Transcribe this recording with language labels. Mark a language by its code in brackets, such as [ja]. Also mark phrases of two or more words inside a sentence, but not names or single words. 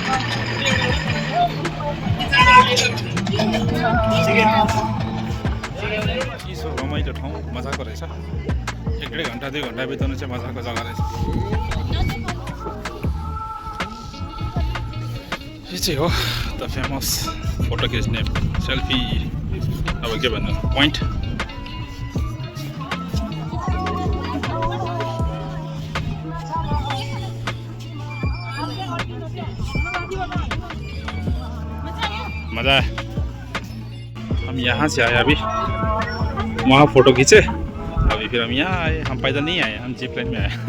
[ne] चिसो रमाइलो ठाउँ मजाको रहेछ 1.5 घन्टा 2 घन्टा बिताउनु चाहिँ मजाको जग्गा रहेछ यो चाहिँ हो [en] the famous [ne] फोटो खिच्ने सेल्फी अब के भन्नु पोइन्ट [hi] मज़ा है हम यहाँ से आए अभी वहाँ फ़ोटो खींचे अभी फिर हम यहाँ आए हम पैदल नहीं आए हम [en] jeep line [hi] में आए